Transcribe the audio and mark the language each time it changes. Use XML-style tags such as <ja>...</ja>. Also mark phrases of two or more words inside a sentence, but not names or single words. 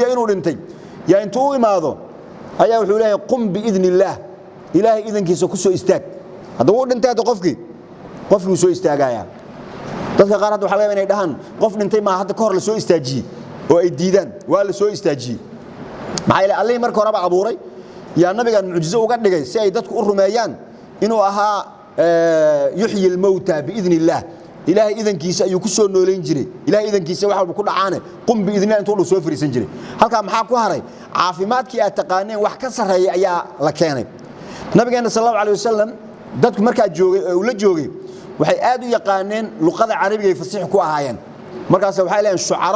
<so>jeeyo inuu dhintay yaa intuu imaado ayaa wuxuu leeyahay</so> <ar>قم بإذن الله</ar> <so>ilaahay idankiisa ku soo istaag hadda uu dhintay qofkii soo istaagaya dadka qaar waxa laga inay dhahan qof dhintay ma hadda ka hor la soo istaajiyay oo ay diidaan waa la soo istaajiyay maxay ilaahay Allah markii hore abuuray yaa nabiga mucjizo uga dhigay si ay dadku u rumeeyaan inuu ahaa</so> <ar>يحيي الموتى بإذن الله</ar> <so>ilaahay idankiisa ayuu ku soo nooleyn jiray ilaahay idankiisa waxa uu ku dhacaane</so> <ar>قم بإذن الله</ar> <so>intuu soo fariisan jiray halka maxaa ku haray caafimaadkii aad taqaaneen wax ka sareeyay ayaa la keenay nabigeena</so> <ar>صلى الله عليه وسلم</ar> <so>dadku markaa joogay oo la joogay waxay aad u yaqaaneen luqada carabiga ay fasiix ku ahaayeen markaas waxay leeyeen shucaro</so>